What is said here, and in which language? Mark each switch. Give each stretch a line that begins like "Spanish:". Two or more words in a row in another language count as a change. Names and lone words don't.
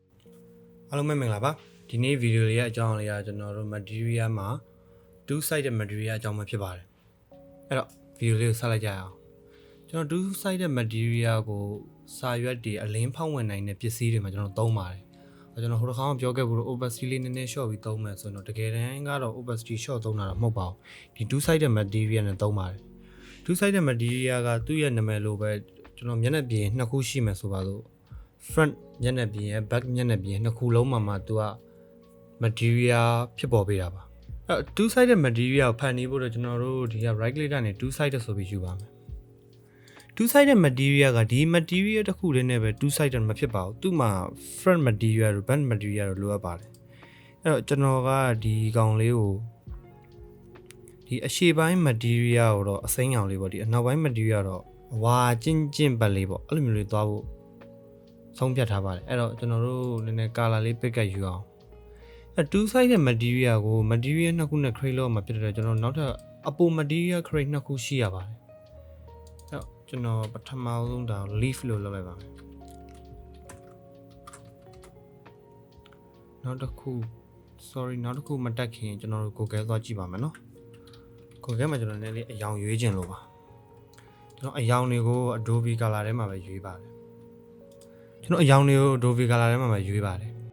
Burmese: အားလုံးပဲမင်္ဂလာပါဒီနေ့ဗီဒီယိုလေးရဲ့အကြောင်းလေးကကျွန်တော်တို့ material မှာ
English: two sided material
Burmese: အကြောင်းပဲဖြစ်ပါတယ်အဲ့တော့ဗီဒီယိုလေးကိုဆက်လိုက်ကြအောင်ကျွန်တော်
English: two sided material
Burmese: ကိုစာရွက်တွေအလင်းဖောက်ဝင်နိုင်တဲ့ပစ္စည်းတွေမှာကျွန်တော်သုံးပါတယ်ကျွန်တော်ဟိုတစ်ခါမှပြောခဲ့ဘူးလို့ opacity လေးနည်းနည်း short ပြီး သုံးမယ်ဆိုတော့တကယ်တမ်းကတော့
English: opacity short
Burmese: သုံးတာတော့မဟုတ်ပါဘူးဒီ
English: two sided material
Burmese: နဲ့သုံးပါတယ်
English: two sided material
Burmese: ကသူ့ရဲ့နာမည်လိုပဲကျွန်တော်မျက်နှာပြင်နှစ်ခုရှိမယ်ဆိုပါစို့front မျက်နှာပြင်ရဲ့ back မျက် နှာပြင်နှစ်ခုလုံးမှာသူက material ဖြစ်ပေါ်ပေးတာပါအဲ့
English: two sided material
Burmese: ကိုဖန်တီးဖို့တော့ကျွန်တော်တို့ဒီက
English: right click
Burmese: ကနေ
English: two sided
Burmese: ဆိုပြီးယူပါမယ်
English: two sided material
Burmese: ကဒီ material တစ်ခုလေးနဲ့ပဲ
English: two sided
Burmese: မဖြစ်ပါဘူးသူ့မှာ
English: front material
Burmese: တို့
English: back material
Burmese: တို့လိုအပ်ပါတယ်အဲ့တော့ကျွန်တော်ကဒီကောင် လေးကိုဒီအရှေ့ပိုင်း material ကိုတော့အစိမ်းရောင်လေးပေါ့ဒီအနောက်ပိုင်း material တော့ဝါကျင့်ပတ်လေးပေါ့အဲ့လိုမျိုးလေးသွားဖို့ဆုံးဖြတ်ထားပါတယ်အဲ့တော့ကျွန်တော်တို့နည်းနည်း color လေး
English: pick up
Burmese: ယူအောင်အဲ့
English: two sided material
Burmese: ကို material နှစ်ခုနဲ့ create လုပ်မှာဖြစ်တဲ့ကျွန်တော်နောက်ထပ်အပေါ်
English: material create
Burmese: နှစ်ခုရှိရပါတယ်အဲ့တော့ကျွန်တော်ပထမဆုံးဒါ leaf လို့လုပ်လိုက်ပါမယ် နောက်တစ်ခု sorry နောက်တစ်ခုမတက်ခင်ကျွန်တော်တို့ Google သွားကြည့်ပါမယ်နော် Google မှာကျွန်တော်နည်းနည်းလေးအယောင်ရွေးခြင်းလို့ပါကျွန်တော်အယောင်တွေကို Adobe Color ထဲမှာပဲရွေးပါတယ်ကျွန်တော်အယောင်တွေကို Adobe Color ထဲမှာပဲရွေးပါတယ်